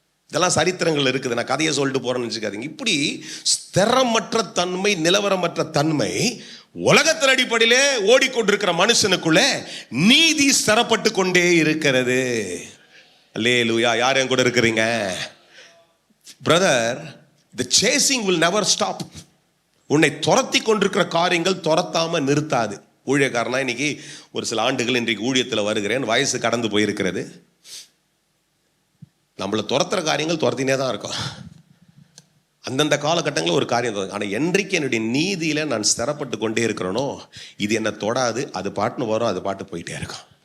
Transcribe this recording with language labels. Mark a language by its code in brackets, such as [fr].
[ta] இதெல்லாம் சரித்திரங்கள் இருக்குது, நான் கதையை சொல்லிட்டு போறேன்னு வச்சுக்காதீங்க. இப்படி ஸ்திரமற்ற தன்மை, நிலவரமற்ற தன்மை உலகத்தின் அடிப்படையிலே ஓடிக்கொண்டிருக்கிற மனுஷனுக்குள்ள நீதி ஸ்திரப்பட்டு கொண்டே இருக்கிறது. அல்லேலூயா. யார் என் கூட இருக்கிறீங்க brother? [en] The chasing will never stop. [ta] உன்னை துரத்தி கொண்டிருக்கிற காரியங்கள் துரத்தாம நிறுத்தாது. ஊழியக்காரனா இன்னைக்கு ஒரு சில ஆண்டுகள் இன்றைக்கு ஊழியத்தில் வருகிறேன், வயசு கடந்து போயிருக்கிறது. நம்மளை துரத்துற காரியங்கள் துரத்தினே தான் இருக்கும். அந்தந்த காலகட்டங்களில் ஒரு காரியம் தான். ஆனால் என்றைக்கு என்னுடைய நீதியில நான் ஸ்திரப்பட்டு கொண்டே இருக்கிறேனோ, இது என்ன தொடாது, அது பாட்டுன்னு வரும், அது பாட்டு போயிட்டே இருக்கும்.